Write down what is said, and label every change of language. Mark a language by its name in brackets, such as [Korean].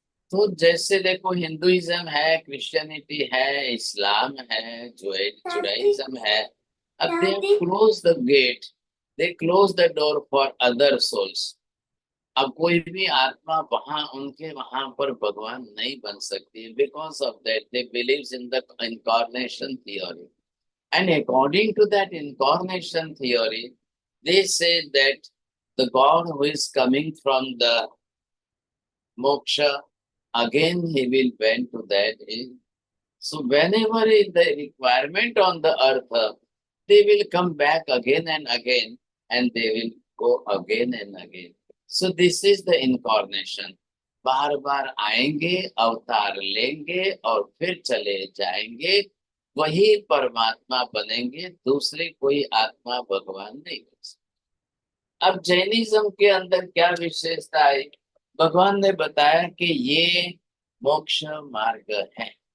[Hindi] तो जैसे देखो, हिंदुइज्म है, क्रिश्चियनिटी है, इस्लाम है, जुडाइज्म है। [English] अब they close the gate, they close the door for other souls. [Hindi] अब कोई भी आत्मा वहां उनके वहां पर भगवान नहीं बन सकती, [English] Because of that they believes in the incarnation theory. And according to that incarnation theory, they say that the God who is coming from the moksha, again he will bend to that. So whenever is the requirement on the earth, they will come back again and again, and they will go again and again. So this is the incarnation. [Hindi] बार बार आएंगे, अवतार लेंगे और फिर चले जाएंगे, वही परमात्मा बनेंगे, दूसरी कोई आत्मा भगवान नहीं बन सकती। अब जैनिज्म के अंदर क्या विशेषता है? भगवान ने बताया कि ये मोक्ष मार्ग है।